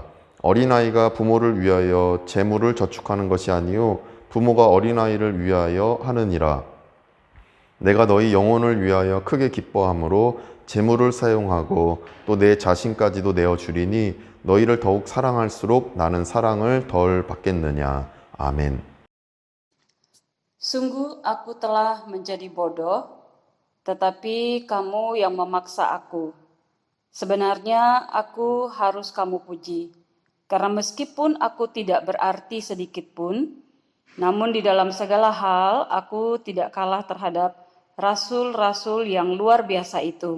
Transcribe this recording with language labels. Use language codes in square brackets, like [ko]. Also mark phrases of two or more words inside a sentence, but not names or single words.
[ko] 어린아이가 부모를 위하여 재물을 저축하는 것이 아니요 부모가 어린아이를 위하여 하느니라. 내가 너희 영혼을 위하여 크게 기뻐함으로 재물을 사용하고 또 내 자신까지도 내어주리니 너희를 더욱 사랑할수록 나는 사랑을 덜 받겠느냐. 아멘. [id] Sungguh aku telah menjadi bodoh tetapi kamu yang memaksa aku. Sebenarnya aku harus kamu puji, karena meskipun aku tidak berarti sedikit pun, namun di dalam segala hal aku tidak kalah terhadap rasul-rasul yang luar biasa itu.